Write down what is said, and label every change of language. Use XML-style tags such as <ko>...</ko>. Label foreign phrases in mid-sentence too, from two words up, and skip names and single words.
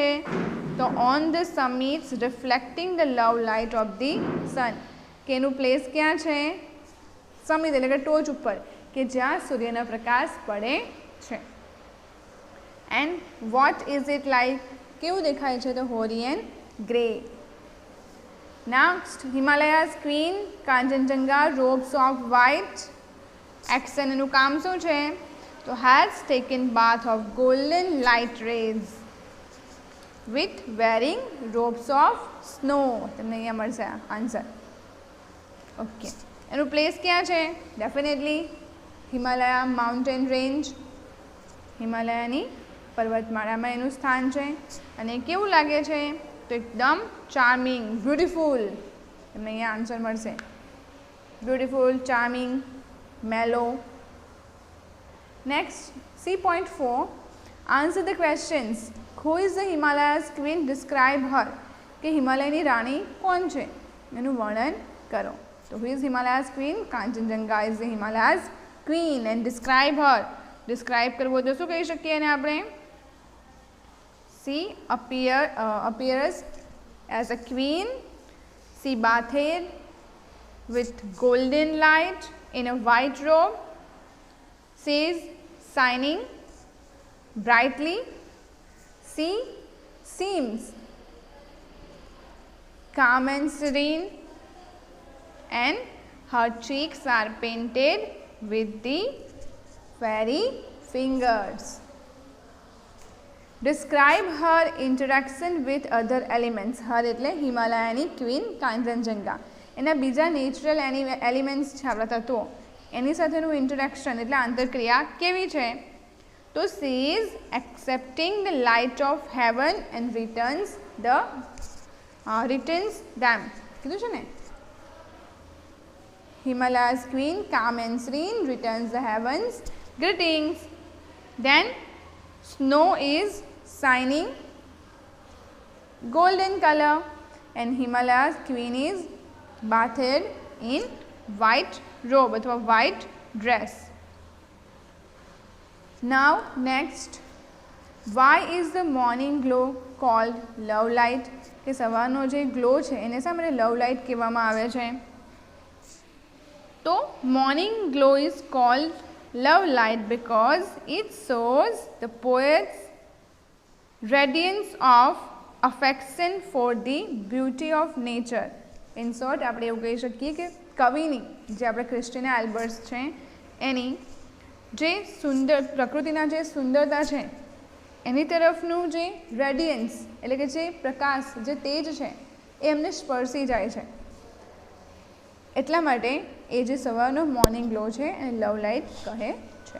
<en>તો on the summits reflecting the love light of the sun.</en> <gu>કે એનું પ્લેસ ક્યાં છે? સમિત એટલે કે ટોચ ઉપર, કે જ્યાં સૂર્યનો પ્રકાશ પડે છે.</gu> <en>and what is it like</en> <gu>કેવું દેખાય છે?</gu> <en>તો hoary and grey. Next, Himalayas queen Kanchenjunga robes of white.</en> <gu>Action એનું કામ શું છે?</gu> <en>તો has taken bath of golden light rays with wearing robes of snow.</en> <gu>તમને અહીંયા મળશે આન્સર. ઓકે, એનું પ્લેસ ક્યાં છે?</gu> <en>definitely Himalaya mountain range,</en> <gu>હિમાલયાની પર્વતમાળામાં એનું સ્થાન છે. અને કેવું લાગે છે? તો એકદમ</gu> <en>charming, beautiful.</en> <gu>તમને અહીંયા આન્સર મળશે.</gu> <en>beautiful, charming, mellow. next, C.4 answer the questions. who is the Himalayas queen? describe her.</en> <gu>કે હિમાલયની રાણી કોણ છે? એનું વર્ણન કરો. તો</gu> <en>who is Himalayas queen? Kanchenjunga is the Himalayas queen and describe her.</en> <gu>ડિસ્ક્રાઇબ કરવો તો શું કહી શકીએ એને આપણે?</gu> <en>She appears as a queen. She bathed with golden light in a white robe. She is shining brightly. She seems calm and serene, and her cheeks are painted with the fairy fingers. Describe her interaction with other elements.</en> <gu>Her એટલે હિમાલયાની ક્વીન કાંચનજંગા. એના બીજા</gu> <en>natural elements</en> <gu>છે આપણા તત્વો, એની સાથેનું ઇન્ટરેક્શન એટલે આંતરક્રિયા કેવી છે?</gu> <en>તો she is accepting the light of heaven and returns them.</en> <gu>કીધું છે ને?</gu> <en>Himalaya's queen, calm and serene, returns the heavens greetings. Then snow is shining golden color and Himalaya's queen is bathed in white robe अथवा white dress. Now next, why is the morning glow called love light?</en> <gu>કે સવારનો જે ગ્લો છે એને શા માટે</gu> <en>love light</en> <gu>કહેવામાં આવે છે?</gu> <en>તો morning glow is called love light because it shows the poet's radiance of affection for the beauty of nature. In short,</en> <gu>આપણે એવું કહી શકીએ કે કવિની, જે આપણે ક્રિસ્ટીના એલ્બર્ટ્સ છે, એની જે સુંદર પ્રકૃતિના જે સુંદરતા છે એની તરફનું જે રેડિયન્સ એટલે કે જે પ્રકાશ, જે તેજ છે એ એમને સ્પર્શી જાય છે. એટલા માટે એ જે સવારનો</gu> <en>morning glow</en> <gu>છે એને</gu> <en>love light</en> <gu>કહે છે.</gu>